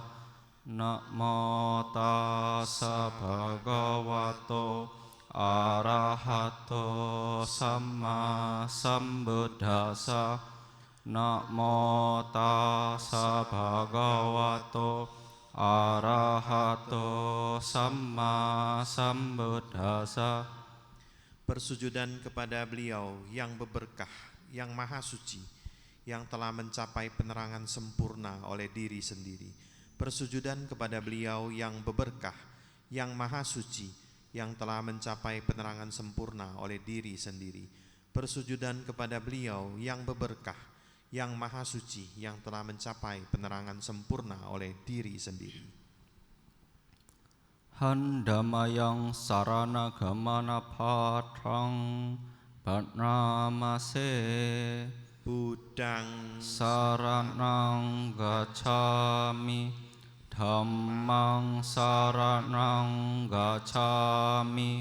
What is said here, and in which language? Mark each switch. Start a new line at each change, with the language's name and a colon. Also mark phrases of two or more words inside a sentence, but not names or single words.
Pali: Namo tassa Bhagavato Arahato Samma Sambuddhassa. Namo tassa Bhagavato Arahato Samma Sambuddhassa.
Indonesian: Persujudan kepada beliau yang beberkah, yang maha suci, yang telah mencapai penerangan sempurna oleh diri sendiri. Persujudan kepada beliau yang beberkah, yang maha suci, yang telah mencapai penerangan sempurna oleh diri sendiri. Persujudan kepada beliau yang beberkah, yang maha suci, yang telah mencapai penerangan sempurna oleh diri sendiri.
Pali: Handamayang sarana gamana patrang Bhatnamase. Buddhang Saranang gacchami. Dhammang saranang gacchami.